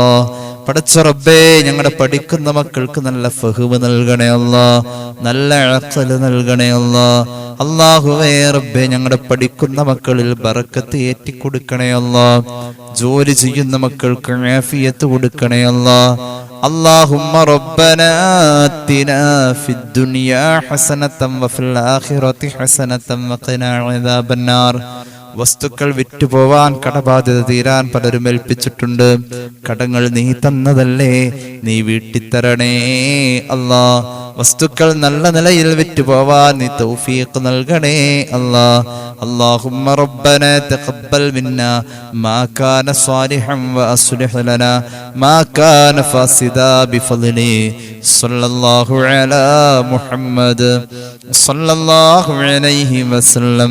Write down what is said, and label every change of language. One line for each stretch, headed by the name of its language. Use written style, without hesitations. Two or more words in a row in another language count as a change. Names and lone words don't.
Malayalam: പടച്ച റബ്ബേ ഞങ്ങളുടെ പഠിക്കുന്ന മക്കൾക്ക് നല്ല ഫഹ്മ് നൽകണേ അല്ലാ. നല്ല അഖ്ൽ നൽകണേ അല്ലാ. അല്ലാഹുവേ റബ്ബേ ഞങ്ങളുടെ പഠിക്കുന്ന മക്കളിൽ ബറക്കത്ത് ഏറ്റിക്കൊടുക്കണേ അല്ലാ. ജോലി ചെയ്യുന്ന മക്കൾക്ക് ആഫിയത്ത് കൊടുക്കണേ അല്ലാ.
Arabic: اللهم ربنا آتنا في الدنيا حسنة وفي الآخرة حسنة وقنا عذاب النار.
Malayalam: വസ്തുക്കൾ വിറ്റുപോവാൻ, കടബാധ്യത തീരാൻ പലരും ഏൽപ്പിച്ചിട്ടുണ്ട്. കടങ്ങൾ നീ തന്നതല്ലേ, നീ വീട്ടിത്തരണേ അല്ലാ. വസ്തുക്കൾ നല്ല നിലയിൽ വിറ്റുപോവാൻ നീ തൗഫീഖ് നൽകണേ അല്ലാ.
Arabic: اللهم ربنا تقبل منا ما كان صالحا وأصلح لنا ما كان فاسدا بفضله. صلى الله على محمد صلى الله عليه وسلم.